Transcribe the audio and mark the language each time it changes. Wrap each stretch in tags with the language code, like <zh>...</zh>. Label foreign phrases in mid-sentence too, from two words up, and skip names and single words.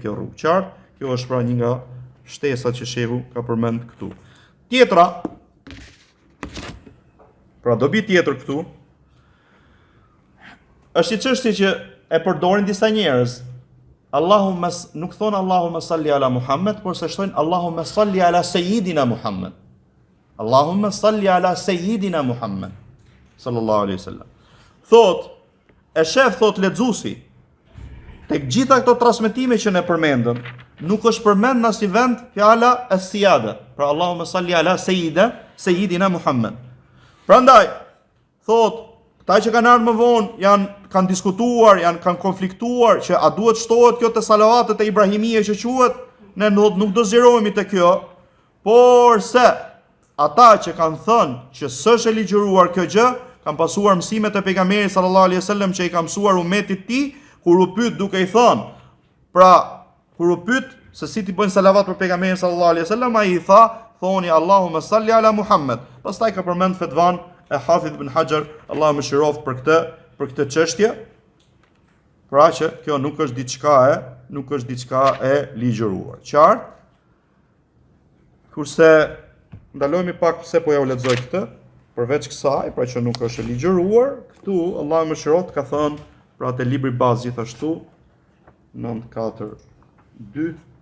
<sq>Qartë? Kjo është pra një nga shtesat që shehu ka përmend këtu. Tjetra, pra dobi tjetër këtu, është i çështje që e përdorin disa njerëz. Nuk thonë</sq> <ar>اللهم صل على محمد,</ar> <sq>por se shtojnë</sq> <ar>اللهم صل على سيدنا محمد. اللهم صل على سيدنا محمد صلى الله عليه وسلم.</ar> <sq>E shef lexuesi tek gjitha këto transmetime që ne përmendëm, nuk është përmend në asnjë vend fjala as-siyada, pra</sq> <ar>اللهم صل على سيدنا محمد.</ar> <sq>Prandaj këta që kanë ardhur më vonë kanë diskutuar, kanë konfliktuar që a duhet shtohet kjo te salavatet e ibrahimie që quhet, ne nuk do zgjerohemi te kjo, por se ata që kanë thënë që s'është e ligjëruar kjo gjë, kanë pasuar mësimet e pejgamberit</sq> <ar>صلى الله عليه وسلم</ar> <sq>që i ka mësuar umetit ti, kur u pyet duke i thënë, kur u pyet se si ti bëjnë salavat për pejgamberin</sq> <ar>صلى الله عليه وسلم,</ar> <sq>ai i thoni</sq> <ar>اللهم صل على محمد.</ar> <sq>Pastaj ka përmend fetvan e Hafidh ibn Hajar, Allahu më shiroft për këtë çështje. Pra që kjo nuk është diçka e ligjëruar. Qartë? Kurse ndalojmë pak pse po ja u lexoj këtë, përveç kësaj, pra që nuk është e ligjëruar, këtu Allahu më shiroft ka thënë, pra te libri bazë gjithashtu 942.</sq>